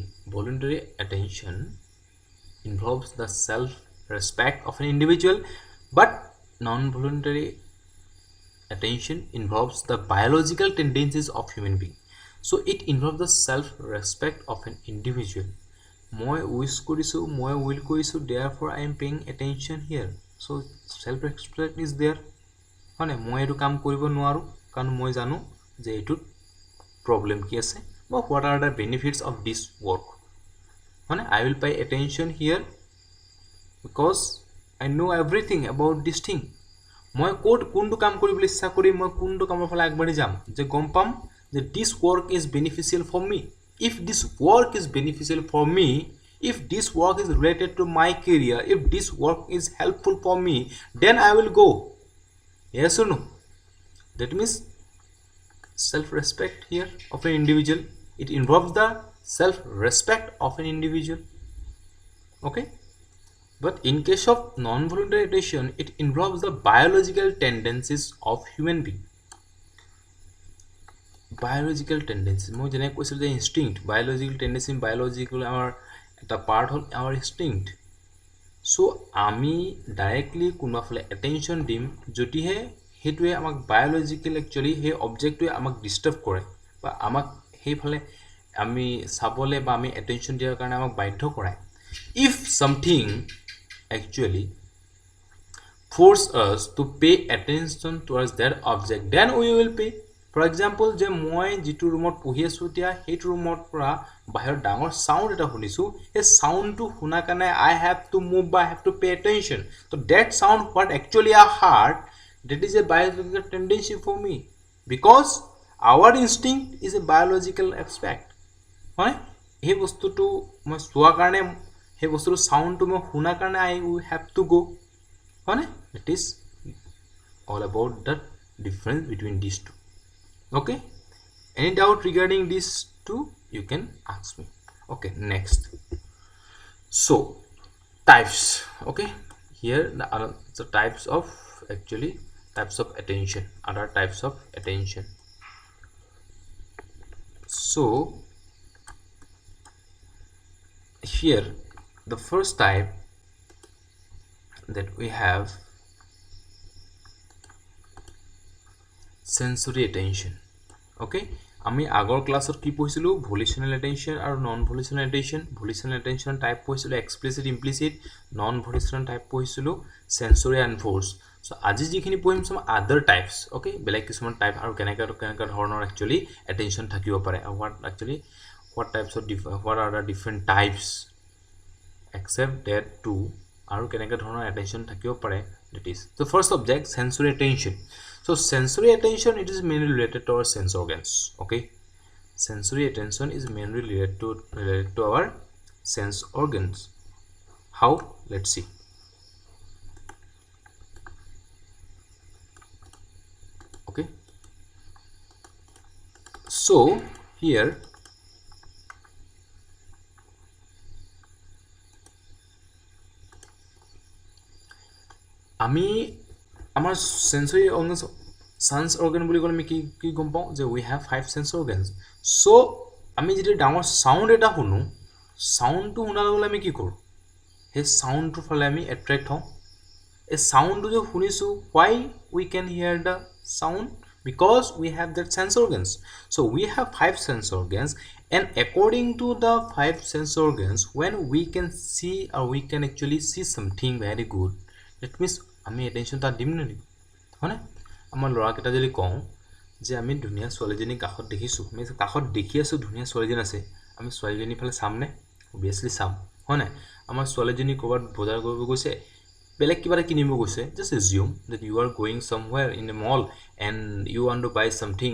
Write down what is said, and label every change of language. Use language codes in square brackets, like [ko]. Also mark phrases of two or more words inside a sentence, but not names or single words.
[en] Voluntary attention involves the self respect of an individual, but non-voluntary attention involves the biological tendencies of human being. So it involves the self respect of an individual. [as] মই wish কৰিছোঁ, মই will কৰিছোঁ, [en] therefore I am paying attention here. So self respect is there. [as] হয়নে মই এইটো কাম কৰিব নোৱাৰো কাৰণ মই জানো যে এইটোত প্ৰবলেম কি আছে বা [en] what are the benefits of this work. হয়নে I will pay attention here because I know everything about this thing. [as] মই কোনটো কাম কৰিবলৈ ইচ্ছা কৰি মই কোনটো কামৰ ফালে আগবাঢ়ি যাম যে গম পাম যে [en] this work is beneficial for me. If this work is beneficial for me, if this work is related to my career, if this work is helpful for me, then I will go. Yes or no? That means self-respect here of an individual. It involves the self-respect of an individual. Okay, but in case of non-voluntary attention, it involves the biological tendencies of human being. Biological tendencies [as] মই যেনে কৈছিলোঁ যে [en] instinct, biological tendency, biological [as] আমাৰ এটা part হ'ল [en] our instinct. [as] So আমি ডাইৰেক্টলি কোনোবাফালে attention দিম যদিহে সেইটোৱে আমাক [en] biological actually [as] সেই অবজেক্টটোৱে আমাক ডিষ্টাৰ্ব কৰে বা আমাক সেইফালে আমি চাবলৈ বা আমি attention দিয়াৰ কাৰণে আমাক বাধ্য কৰায়. [en] If something actually force us to pay attention towards that object, then we will pay. For example, [as] যে মই যেটো ৰুমত পঢ়ি আছো এতিয়া সেইটো ৰুমত পৰা বাহিৰত ডাঙৰ সাউন্ড এটা শুনিছো এই সাউন্ডটো শুনা কাৰণে [en] I have to move [as] বা [en] I have to pay attention. So that sound what actually I heard, that is a biological tendency for me because our instinct is a biological aspect. [as] হয় এই বস্তুটো মই চোৱা কাৰণে সেই বস্তুটো সাউন্ডটো মই শুনা কাৰণে [en] I will have to go. হয় it is all about the difference between these two. Okay, any doubt regarding these two you can ask me. Okay, next, so types. Okay, here the types of actually types of attention, other types of attention. So here the first type that we have sensory attention. [as] Okay, আমি আগৰ ক্লাছত কি পঢ়িছিলো [en] volitional attention [as] আৰু [en] non volitional attention. Volitional attention type পঢ়িছিলো explicit, implicit. Non volitional type পঢ়িছিলো sensory and force. So [as] আজি যিখিনি পঢ়িম [en] some other types. [as] Okay, বেলেগ কিছুমান টাইপ আৰু কেনেকা ধৰণৰ [en] actually attention [as] থাকিব পাৰে [en] what actually what types of what are the different types except that two [as] আৰু কেনেকা ধৰণৰ attention থাকিব পাৰে. [en] That is the first object, sensory attention. So sensory attention, it is mainly related to our sense organs. Okay, sensory attention is mainly related to our sense organs. How? Let's see. Okay, so here [as] আমি আমাৰ [en] sensory organs, sense organ [as] বুলি ক'লে আমি কি গম পাওঁ যে [en] we have 5 sense organs. [as] So আমি যদি ডাঙৰ সাউন্ড এটা শুনো, সাউন্ডটো শুনাৰ লগে আমি কি কৰোঁ সেই সাউন্ডটোৰ ফালে আমি এট্ৰেক্ট হওঁ. এই সাউন্ডটো যে শুনিছো, [en] why we can hear the sound? Because we have that sense organs. So we have 5 sense organs, and according to the 5 sense organs, when we can see or we can actually see something very good, that means [as] আমি attention তাত দিম নেকি হয়নে. আমাৰ ল'ৰাকেইটা যদি কওঁ যে আমি ধুনীয়া ছোৱালীজনী কাষত দেখিছোঁ, আমি কাষত দেখি আছোঁ ধুনীয়া ছোৱালীজনী আছে, আমি ছোৱালীজনীৰ ফালে চামনে? অবভিয়াছলি চাম হয় নাই. আমাৰ ছোৱালীজনী ক'ৰবাত বজাৰ কৰিব গৈছে, বেলেগ কিবা এটা কিনিব গৈছে, [en] just assume that you are going somewhere in a mall and you want to buy something.